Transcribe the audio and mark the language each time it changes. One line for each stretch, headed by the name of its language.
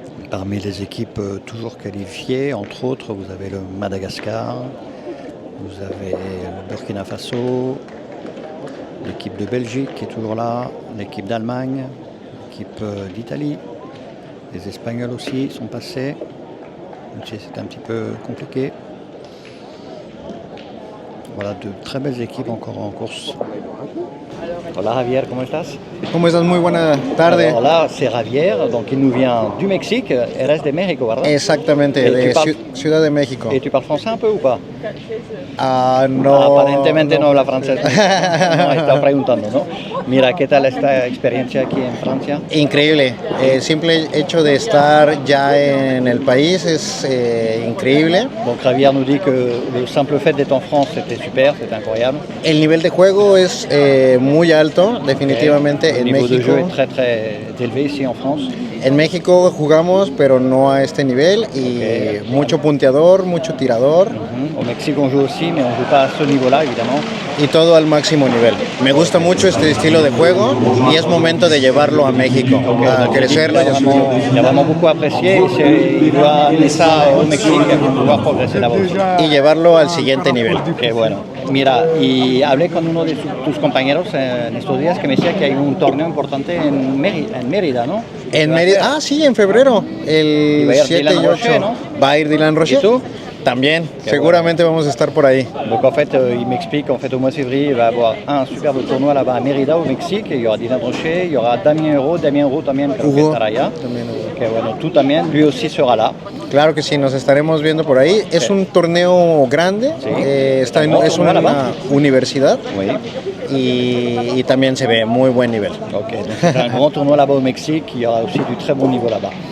French: Parmi les équipes toujours qualifiées, entre autres, vous avez le Madagascar, vous avez le Burkina Faso, l'équipe de Belgique qui est toujours là, l'équipe d'Allemagne, l'équipe d'Italie, les Espagnols aussi sont passés, même si c'est un petit peu compliqué. Voilà, de très belles équipes encore en course.
Spanish: Hola Javier, ¿cómo estás? ¿Cómo estás? Muy buena tarde.
French: Alors là, c'est Javier, donc il nous vient du Mexique.
Spanish: Eres de México, ¿verdad? Exactamente, de Ciudad de México.
French: Et tu parles français un peu ou pas?
Spanish: No. Aparentemente no habla francés. No, estaba preguntando, ¿no? Mira, ¿qué tal esta experiencia aquí en Francia? Increíble. El simple hecho de estar ya en el país es increíble.
French: Donc Javier nous dit que le simple fait d'être en France, c'était super, c'était incroyable.
Spanish: El nivel de juego es muy alto, definitivamente.
French: Le niveau de jeu est très très élevé ici en France.
Spanish: En México jugamos, pero no a este nivel, y mucho punteador, mucho tirador.
French: Au Mexique on joue aussi, mais on ne joue pas à ce niveau-là, évidemment.
Spanish: Y todo al máximo nivel. Me gusta mucho este estilo de juego y es momento de llevarlo a México, a crecerlo.
French: Il a vraiment beaucoup apprécié, il doit amener ça au Mexique pour pouvoir progresser là-bas.
Spanish: Y llevarlo al siguiente nivel. Qué bueno. Mira, y hablé con uno de tus compañeros en estos días que me decía que hay un torneo importante en Mérida, ¿no? En Mérida, sí, en febrero, el 7 y 8. ¿no? Va a ir Dylan Rocher. ¿Y tú? También, seguramente vamos a estar por ahí.
French: Donc en fait, il m'explique qu'en fait au mois de février, il va y avoir un superbe tournoi là-bas à Mérida, au Mexique. Il y aura Dylan Rocher, il y aura Damien Euro
Spanish: también, creo que estará allá. Que bueno, tú también,
French: lui aussi sera là.
Spanish: Claro que sí, nos estaremos viendo por ahí. Sí. Es un torneo grande, sí. Es una universidad,
French: oui.
Spanish: y también se ve muy buen nivel.
French: Ok, donc c'est un grand tournoi là-bas au Mexique, il y aura aussi du très bon niveau là-bas.